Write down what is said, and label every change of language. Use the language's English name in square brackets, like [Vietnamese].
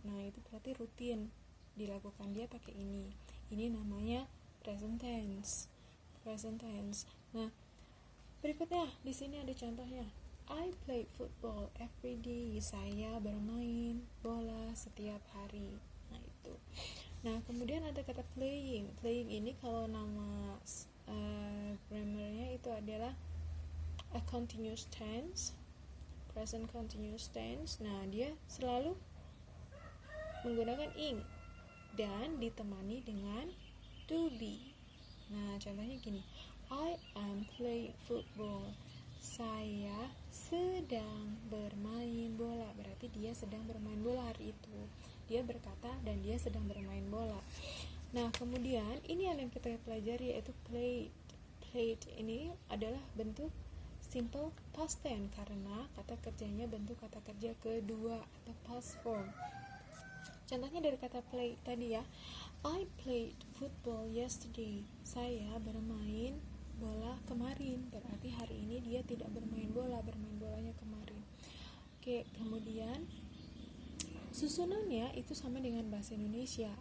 [Indonesian] Nah, itu berarti rutin dilakukan, dia pakai ini. Ini namanya present tense. Present tense. Nah, berikutnya di sini ada contohnya. [English] I play football every day. [Indonesian] Saya bermain bola setiap hari. Nah, itu. Nah, kemudian ada kata playing. Playing ini kalau nama grammarnya itu adalah a continuous tense, present continuous tense. Nah, dia selalu menggunakan ing dan ditemani dengan to be. Nah, contohnya gini. [English] I am playing football. [Indonesian] Saya sedang bermain bola. Berarti dia sedang bermain bola hari itu. Dia berkata dan dia sedang bermain bola. Nah, kemudian ini yang kita pelajari yaitu played. Played ini adalah bentuk simple past tense karena kata kerjanya bentuk kata kerja kedua atau past form. Contohnya dari kata play tadi ya. [English] I played football yesterday. [Indonesian] Saya bermain bola kemarin. Berarti hari ini dia tidak bermain bola, bermain bolanya kemarin. Oke, kemudian susunannya itu sama dengan bahasa Indonesia.